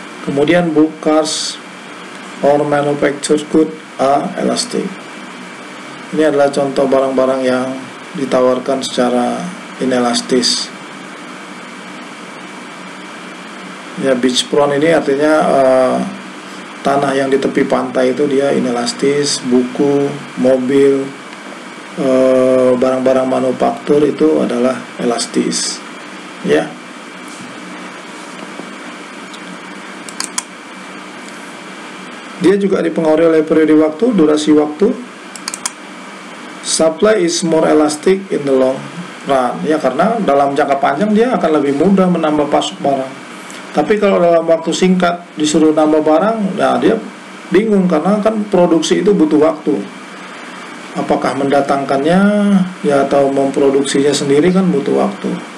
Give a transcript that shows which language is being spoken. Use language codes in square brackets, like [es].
[id] Kemudian [en] book, cars or manufactured good are elastic [id] Ini adalah contoh barang-barang yang ditawarkan secara inelastis. Ya, beachfront ini artinya tanah yang di tepi pantai itu dia inelastis. Buku, mobil, barang-barang manufaktur itu adalah elastis. Ya. Dia juga dipengaruhi oleh periode waktu, durasi waktu. [en] Supply is more elastic in the long run. [id] Ya, karena dalam jangka panjang dia akan lebih mudah menambah pasok barang. Tapi kalau dalam waktu singkat disuruh nambah barang, nah dia bingung karena kan produksi itu butuh waktu. Apakah mendatangkannya ya atau memproduksinya sendiri kan butuh waktu.